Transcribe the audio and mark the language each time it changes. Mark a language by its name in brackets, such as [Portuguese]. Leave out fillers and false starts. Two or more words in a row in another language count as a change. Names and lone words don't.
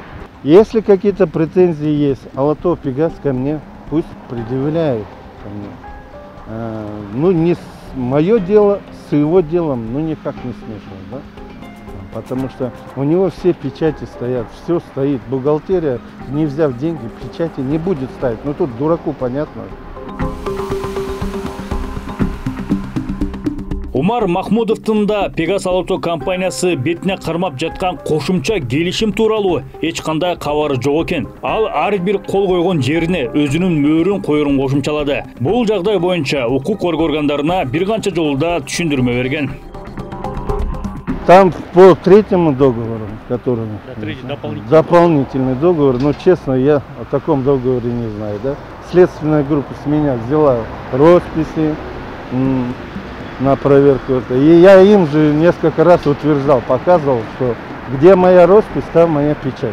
[Russian] Если какие-то претензии есть, Алатоо Пегас ко мне, пусть предъявляет ко мне. Не мое дело с его делом, никак не смешно, да? Потому что у него все печати стоят, все стоит. Бухгалтерия, не взяв деньги, печати не будет ставить. Тут дураку понятно. [Kyrgyz] Умар Махмудовдун да Пегас Алатоо компаниясы бетине кармап жаткан кошумча келишим тууралуу эч кандай кабары жок экен. Ал ар бир кол койгон жерине өзүнүн мөөрүн коюрун кошумчалады. Бул жагдай боюнча укук коргоо органдарына бир канча жолда түшүндүрмө берген. [Russian] Там по третьему договору, который дополнительный договор, честно, я о таком договоре не знаю. Да? Следственная группа с меня взяла росписи на проверку. И я им же несколько раз утверждал, показывал, что где моя роспись, там моя печать.